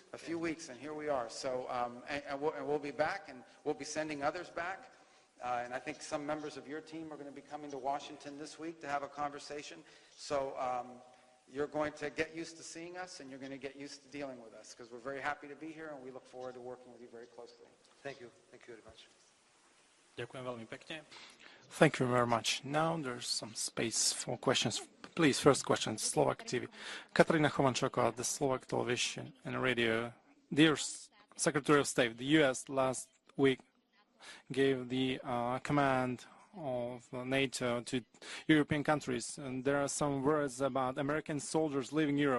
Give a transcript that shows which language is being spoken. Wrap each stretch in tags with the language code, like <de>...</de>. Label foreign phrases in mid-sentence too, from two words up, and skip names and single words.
<en>A few weeks, and here we are. So, and we'll be back, and we'll be sending others back. And I think some members of your team are going to be coming to Washington this week to have a conversation. So you're going to get used to seeing us, and you're going to get used to dealing with us, because we're very happy to be here, and we look forward to working with you very closely. Thank you. Thank you very much.</en> <sk>Ďakujem veľmi pekne.</sk> <en>Thank you very much. Now there's some space for questions. Please, first question, Slovak TV. Katarina Chovančáková, the Slovak Television and Radio. Dear Secretary of State, the U.S. last week gave the command of NATO to European countries, and there are some words about American soldiers leaving Europe.</en>